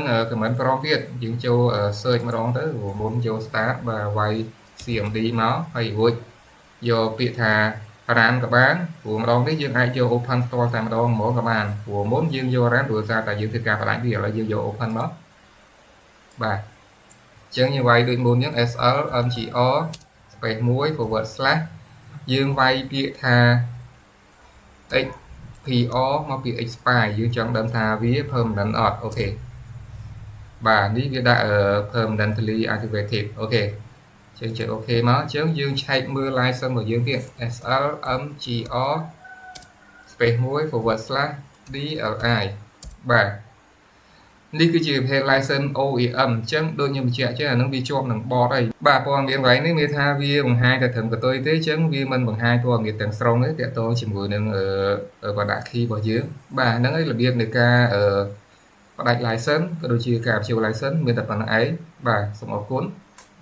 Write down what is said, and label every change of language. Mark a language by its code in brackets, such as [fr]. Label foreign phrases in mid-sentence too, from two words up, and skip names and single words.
[en] command prompt [km] ទៀតយើងចូល search ម្ដងទៅមុនចូល start បាទវាយ CMD មកហើយរួចយកពាក្យថា run ក៏បានព្រោះម្ដងនេះយើងអាចយក open ផ្ទាល់តែម្ដងហ្មងក៏បានព្រោះមុនយើងយក run ព្រោះតែយើងធ្វើការផ្ដាច់វាឥឡូវយើងយក open មកបាទអញ្ចឹងយើងវាយដូចមុនអញ្ចឹង [en] SL MGR space 1 forward slash [km] យើងវាយពាក្យថា XPR មកពី expire យើងចង់ដឹងថាវា permanent អត់អូខេបាទនេះវាដាក់ [en] permanently activated [km] អូខេអញ្ចឹងចុចអូ ខេមកអញ្ចឹងយើងឆែកមើល license របស់យើងទៀត [en] SLMGR space 1 forward slash DLI [km] បាទនេះគឺជាប្រភេទ [en] license OEM [km] អញ្ចឹងដូចខ្ញុំបញ្ជាក់ចឹងអានឹងវាជាប់នឹង board ហើយបាទព័ត៌មានកន្លែងនេះមានថាវាបង្ហាញតែត្រឹមកតុយទេអញ្ចឹងវាមិនបង្ហាញព័ត៌មានទាំងស្រុងទេទាក់ទងជាមួយនឹង [en] product key [km] របស់យើងបាទហ្នឹងហើយរបៀបនៃការបដាច់ license ក៏ដូចជាការបញ្ចូល license មានតែប៉ុណ្្នឹងឯងបាទសូមអរគុណ